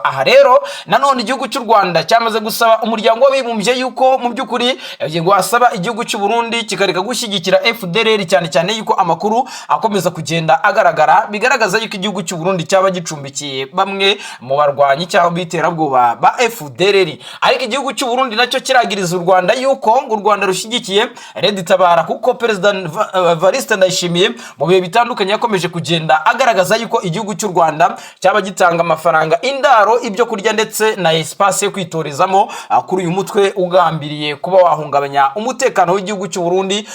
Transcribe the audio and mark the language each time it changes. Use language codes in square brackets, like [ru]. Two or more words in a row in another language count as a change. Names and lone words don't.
[rw] Aha rero nanone igihugu cy'u Rwanda cyamaze gusaba umuryango w'abibumbye yuko mu by'ukuri ngo asaba igihugu cy'u Burundi kikareka gushyigikira FDLR, cyane cyane yuko amakuru akomeza kugenda agaragara bigaragaza yuko igihugu cy'u Burundi cyaba gicumbikiye bamwe mu barwanyi cyangwa biterabwoba ba FDLR. Ariko igihugu cy'u Burundi nacyo kiragiriza u Rwanda yuko ngo u Rwanda rushyigikiye Red Tabara, kuko Perezida Evaristo Ndayishimiye mu bihe bitandukanye yakomeje kugenda agaragaza yuko igihugu cy'u Rwanda cyaba gitanga amafaranga, indaro, ibyo kurya ndetse na espace yo kwitorezamo kuri uyu mutwe ugambiriye kuba wahungabanya umutekano w'igihugu cy'u Burundi.